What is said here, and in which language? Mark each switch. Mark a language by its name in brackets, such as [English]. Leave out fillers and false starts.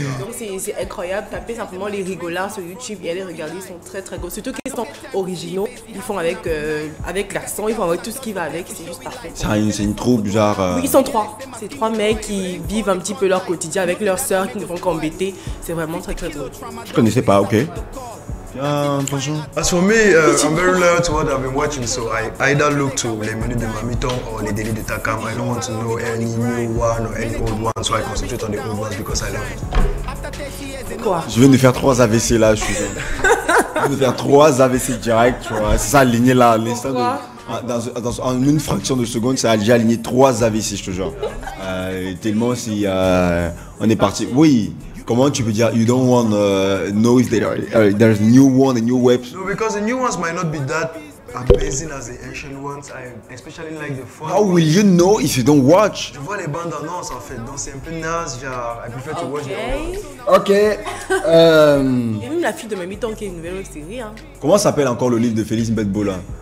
[French] Donc c'est incroyable, tapez simplement Les Rigolards sur YouTube et allez regarder, ils sont très très gros. Surtout qu'ils sont originaux, ils font avec l'accent, ils font avec tout ce qui va avec, c'est juste parfait. C'est une troupe genre. Oui, ils sont trois. C'est trois mecs qui vivent un petit peu leur quotidien avec leurs sœurs qui ne font qu'embêter. C'est vraiment très très drôle. Je connaissais pas, ok. Bonjour. [English] As for me, I'm very loyal to what I've been watching, so I either look to les menus de Mamiton or les délits de Takam. I don't want to know any new one or any old one, so I concentrate on the old ones because I love it. [French] Quoi? Je viens de faire 3 AVC là, je viens de faire 3 AVC direct, tu vois. C'est ça aligné là, l'instant en une fraction de seconde, ça a déjà aligné 3 AVC, je te jure. Tellement si on est parti. Oui. [English] Comment tu peux dire you don't want know if there's new one and new webs? No, because the new ones might not be that amazing as the ancient ones. I especially like the fun. How will you know if you don't watch? [French] Je vois les bandes annonces en fait, donc c'est un peu naze, genre I prefer to watch the Ok. Il y a même la fille de Mamiton qui est une nouvelle web série. Hein. Comment s'appelle encore le livre de Félix Mbetbola?